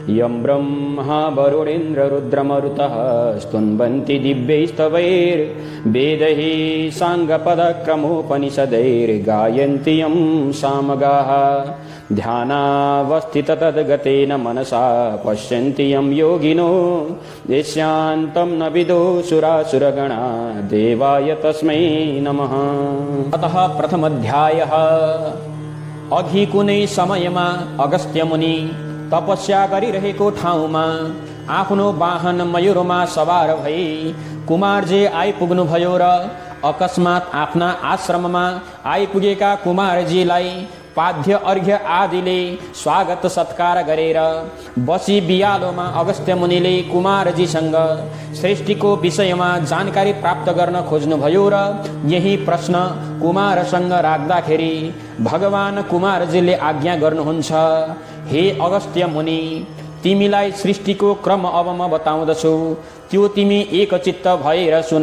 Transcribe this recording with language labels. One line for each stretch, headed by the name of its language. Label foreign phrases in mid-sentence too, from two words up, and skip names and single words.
Sanskrit: यं ब्रह्मा वरुणेन्द्ररुद्रमरुतः स्तुन्वन्ति दिव्यैस्तवैर्वेदैः साङ्गपदक्रमोपनिषदैर्गायन्ति यं सामगाः ध्यानावस्थिततद्गतेन मनसा पश्यन्ति यं योगिनो यस्यान्तं न विदो सुरासुरगणा देवाय तस्मै नमः। अतः प्रथमोऽध्यायः।
Nepali: अघि कुनै समयमा अगस्त्य मुनि तपस्या गरिरहेको ठाउँमा आफ्नो वाहन मयूरमा सवार भई कुमारजी आइपुग्नुभयो र अकस्मात आफ्ना आश्रममा आइपुगेका कुमारजीलाई पाद्य अर्घ्य आदिले स्वागत सत्कार गरेर बसी बियालोमा अगस्त्य मुनिले कुमारजीसँग सृष्टिको विषयमा जानकारी प्राप्त गर्न खोज्नुभयो र यही प्रश्न कुमारसँग राख्दाखेरि भगवान कुमारजीले आज्ञा गर्नुहुन्छ, हे अगस्त्य मुनि, तिमीलाई सृष्टिको क्रम अब म बताउँदछु, त्यो तिमी एकचित्त भएर सुन।